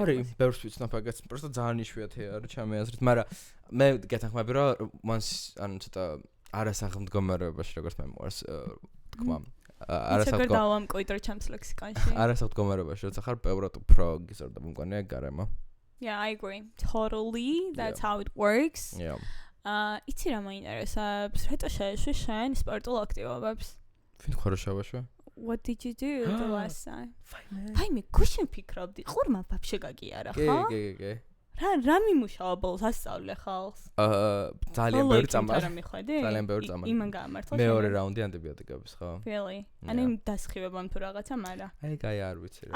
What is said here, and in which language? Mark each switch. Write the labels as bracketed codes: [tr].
[ka] არის ბევრს ვიცნობ ეგეც просто ძალიან იშვიათია რა ჩემი აზრით მაგრამ მე გეთანხმები რომ once ანუ ცოტა არასაღმდგომარეობაში როგორც მე მოყარს თქმა არასაღმდგომარეობაში ჩემს ლექსიკონში არასაღმდგომარეობაში როცა ხარ ბევრად უფრო გიზარდება მგონია გარემო [en] Yeah I agree totally that's how it works yeah [ka] იცი რა მაინტერესებს რეტო შეეშვი შენ სპორტულ აქტივობებს ვინ ხარ შევეშვე [en] What did you do the last time? [ka] Fine, მე გუშინ ფიქრობდი, ყურმა ვაფშე გაგიარა, ხო? კი. რა მიმუშავა ბოლოს ასწავლე ხალხს? ძალიან ბევრი წამალი. ძალიან ბევრი წამალი. იმან გაამართლა. მეორე რაუნდი ანტიბიოტიკების, ხო? [en] Really? [ka] ანუ იმ დასხივებამ თუ რაღაცა, მაგრამ აი არ ვიცი რა.